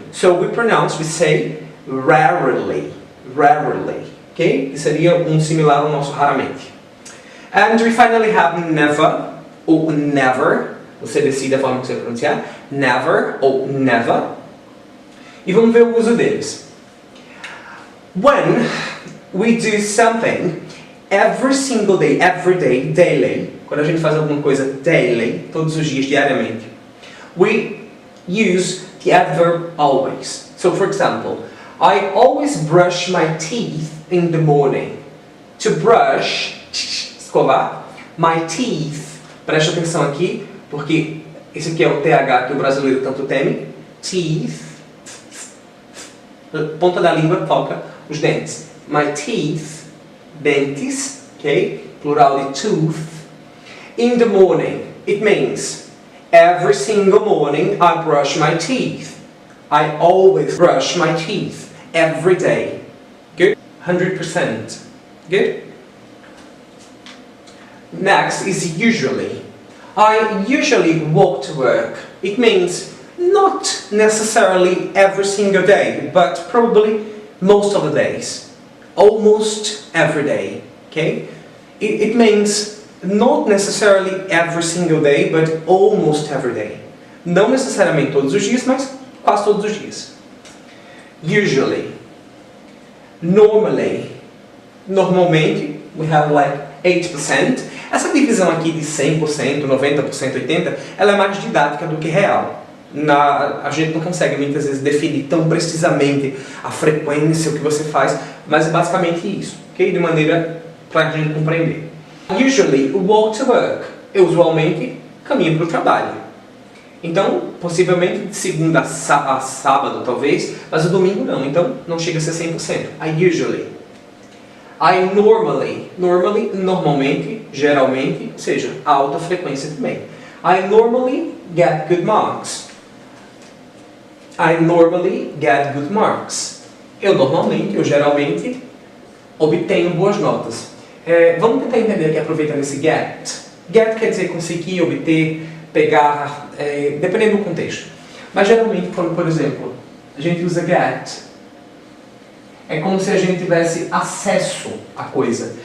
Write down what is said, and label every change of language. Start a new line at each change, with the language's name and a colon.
English: So we say rarely. Ok?
Portuguese: Que seria um similar ao nosso raramente.
English: And we finally have never ou never.
Portuguese: Você decide a forma que você vai pronunciar. Never ou never. E vamos ver o uso deles.
English: When we do something every single day, every day, daily.
Portuguese: Quando a gente faz alguma coisa daily, todos os dias, diariamente,
English: we use the adverb always. So, for example, I always brush my teeth in the morning. To brush,
Portuguese: escovar,
English: my teeth.
Portuguese: Preste atenção aqui, porque esse aqui é o TH que o brasileiro tanto teme. Teeth. Ponta da língua toca os dentes.
English: My teeth,
Portuguese: dentes,
English: ok?
Portuguese: Plural de
English: tooth. In the morning, it means every single morning I brush my teeth. I always brush my teeth. Every day. Good? 100%. Good? Next is usually. I usually walk to work. It means not necessarily every single day, but probably most of the days. Almost every day. Okay? It means not necessarily every single day, but almost every day.
Portuguese: Não necessariamente todos os dias, mas quase todos os dias.
English: Usually. Normally.
Portuguese: Normalmente,
English: we have like 8%.
Portuguese: Essa divisão aqui de 100%, 90%, 80%, ela é mais didática do que real. A gente não consegue muitas vezes definir tão precisamente a frequência, o que você faz, mas é basicamente isso, ok? De maneira para a gente compreender.
English: Usually, walk to work.
Portuguese: Eu usualmente caminho para o trabalho. Então, possivelmente de segunda a sábado, talvez, mas o domingo não, então não chega a ser 100%.
English: I usually. I normally.
Portuguese: Normalmente, geralmente, ou seja, alta frequência também.
English: I normally get good marks. I normally get good marks.
Portuguese: Eu geralmente, obtenho boas notas. Vamos tentar entender aqui, aproveitando esse get. Get quer dizer conseguir, obter, pegar, dependendo do contexto. Mas geralmente, quando, por exemplo, a gente usa get, é como se a gente tivesse acesso à coisa.